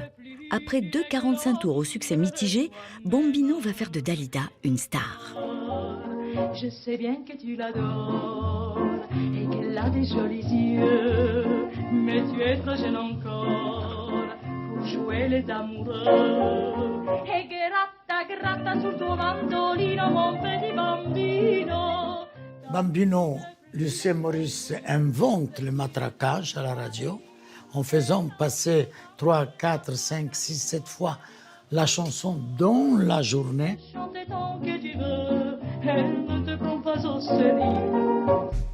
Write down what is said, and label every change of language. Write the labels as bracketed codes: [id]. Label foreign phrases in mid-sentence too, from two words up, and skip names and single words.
[fr] Après 2,45 tours au succès mitigé, Bambino va faire de Dalida une star. Je sais bien que tu l'adores et qu'elle a des jolis yeux, mais tu es trop jeune encore pour jouer les amoureux. [it] Et gratta, gratta sul tuo mandolino, [fr] mon petit bambino. Bambino, Lucien Maurice invente le matraquage à la radio. en faisant passer 3, 4, 5, 6, 7 fois la chanson dans la journée. Chantez tant que tu veux, elle ne te prend pas au sérieux.